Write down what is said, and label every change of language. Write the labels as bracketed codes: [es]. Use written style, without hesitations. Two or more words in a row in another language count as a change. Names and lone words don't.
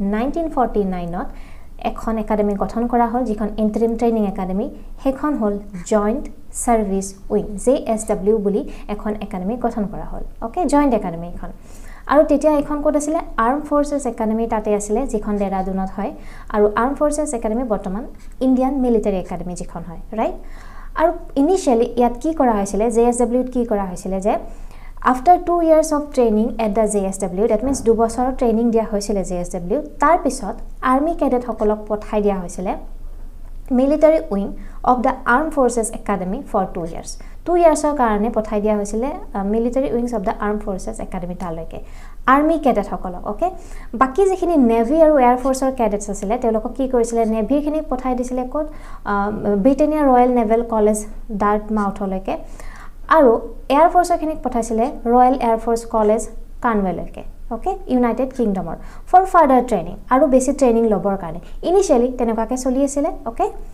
[as] 1949 ত এখন একাডেমি গঠন কৰা হল যিখন [en] interim training academy [as] হেখন হল জয়েন্ট সাৰ্ভিস উইং JSW বুলি এখন একাডেমি গঠন কৰা হল ওকে জয়েন্ট একাডেমি এখন আৰু তেতিয়া এখন কোড আছিল আৰ্ম ফৰ্সেস একাডেমি তাতে আছিল যিখন দেৰাদুনত হয় আৰু আৰ্ম ফৰ্সেস একাডেমি বৰ্তমান ইণ্ডিয়ান মিলিটাৰী একাডেমি যিখন হয় ৰাইট আৰু ইনিশিয়ালি ইয়াত কি কৰা হৈছিল JSW কি কৰা হৈছিল যে [en] after 2 years of training at the JSW that means [as] 2 বছৰৰ ট্ৰেইনিং দিয়া হৈছিল JSW তাৰ পিছত [en] army cadet [as] সকলক পঠাই দিয়া হৈছিল [en] military wing of the armed forces academy for 2 years 2 yearsৰ [as] কাৰণে পঠাই দিয়া হৈছিল [en] military wings of the armed forces academy [as] তালৈকে [en] army cadet [as] সকলক ওকে বাকি যিখিনি নেভি আৰু [en] Air Force cadets [as] আছিল তেওঁলোকক কি কৰিছিল নেভিৰ খিনি পঠাই দিছিল কোড ব্ৰিটেনিয়া ৰয়েল নেভেল কলেজ ডাৰ্টমাউথলৈকে আৰু [en] Air Force [as] খিনিক পঠাইছিল ৰয়েল এয়াৰ ফৰ্স কলেজ কানৱেলৈকে ওকে ইউনাইটেড কিংডমৰ [en] for further training [as] আৰু বেছি ট্ৰেইনিং লবৰ কাৰণে ইনিশিয়ালি তেনেকুৱাকে চলি আছিল ওকে